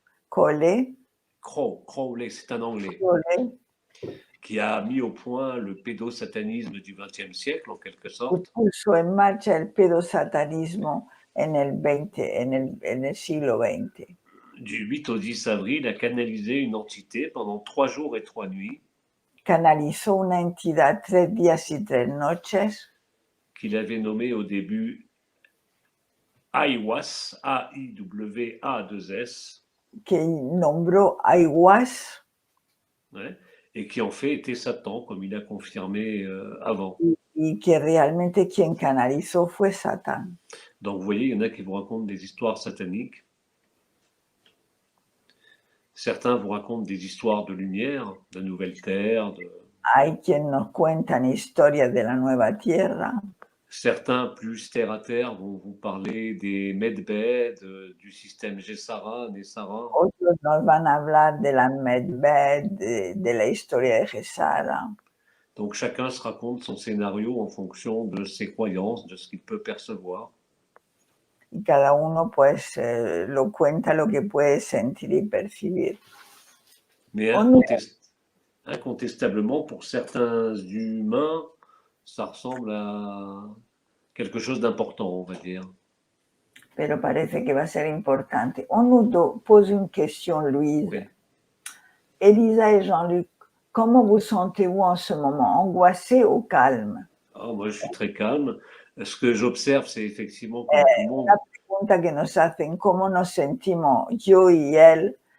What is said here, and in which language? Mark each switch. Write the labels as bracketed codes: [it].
[fr] Crowley, c'est un anglais. Crowley. Qui a mis au point le pédosatanisme du XXe siècle, en quelque sorte. [es] Puso en marcha el pedosatanismo en el siglo XX. [fr] Du 8 au 10 avril, a canalisé une entité pendant 3 jours et 3 nuits. [es] Canalizó una entidad 3 días y 3 noches. [fr] qu'il avait nommé au début Aiwas, A-I-W-A-2-S, [es] que nombró Aiwass [fr] ouais, et qui en fait était Satan, comme il a confirmé avant. [es] y que realmente quien canalizó fue Satán. [fr] Donc vous voyez, il y en a qui vous racontent des histoires sataniques. Certains vous racontent des histoires de lumière, de nouvelle terre. [es] Hay quien nos cuentan historias de la nueva tierra. [fr] Certains plus terre à terre vont vous parler des medbed, du système Gesara, Nessara. [es] Otros nos van a hablar de la Medved, de la historia de Gesara. [fr] Donc chacun se raconte son scénario en fonction de ses croyances, de ce qu'il peut percevoir. [es] Y cada uno pues lo cuenta lo que puede sentir y percibir. [fr] Mais incontestablement, pour certains humains, ça ressemble à quelque chose d'important, on va dire. [es] Pero parece que va a ser importante. [fr] On nous pose une question, Louise. Oui. Elisa et Jean-Luc, comment vous sentez-vous en ce moment? Angoissé ou calme? Ah, moi, je suis très calme. Ce que j'observe, c'est effectivement comme tout le monde. [es] La pregunta que nos hacen, ¿cómo nos sentimos yo y él?